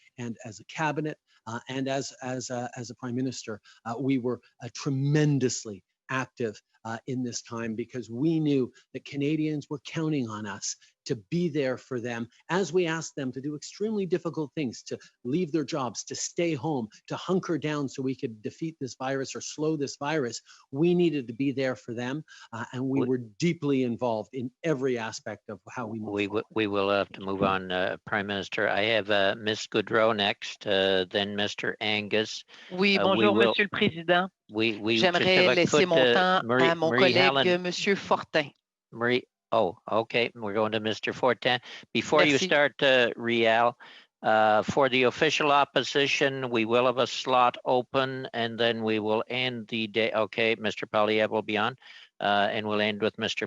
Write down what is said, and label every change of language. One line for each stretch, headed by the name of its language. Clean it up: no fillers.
English: And as a cabinet and as a prime minister, we were tremendously active in this time because we knew that Canadians were counting on us to be there for them as we asked them to do extremely difficult things, to leave their jobs, to stay home, to hunker down so we could defeat this virus or slow this virus. We needed to be there for them, and we were deeply involved in every aspect of how we move forward. We will have to move on, Prime Minister. I have Ms. Goodrow next, then Mr. Angus.
French: Oui, bonjour, Monsieur le Président. J'aimerais laisser mon temps à mon collègue, Monsieur Fortin.
English: Oh, okay. We're going to Mr. Fortin. Before
French: Merci.
English: you start, Rial, for the official opposition, we will have a slot open and then we will end the day. Okay, Mr. Poilievre will be on and we'll end with Mr.